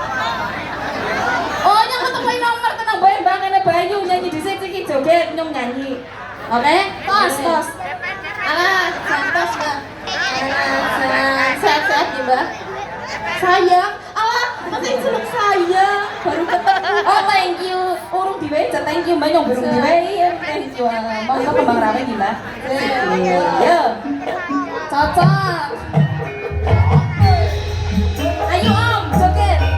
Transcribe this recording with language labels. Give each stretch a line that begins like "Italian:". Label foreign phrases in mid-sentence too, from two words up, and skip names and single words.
Javanese: Oh yang ketemu nomor tenang bae Mbak ngene Bayu nyanyi dhisik iki joget nyong nyanyi. Oke? Tos. Alah, santos Mbak. Sehat-sehat ya Mbak. Sayang, alah, masih celuk sayang. Baru ketemu.
English: Oh thank you.
Javanese: Urung diwehi
English: thank you
Javanese: Mbak nyong burung diwehi.
English: Thank you.
Javanese: Monggo kembang rawe iki Mbak. Yo. Cocok. Ayo Om, joget.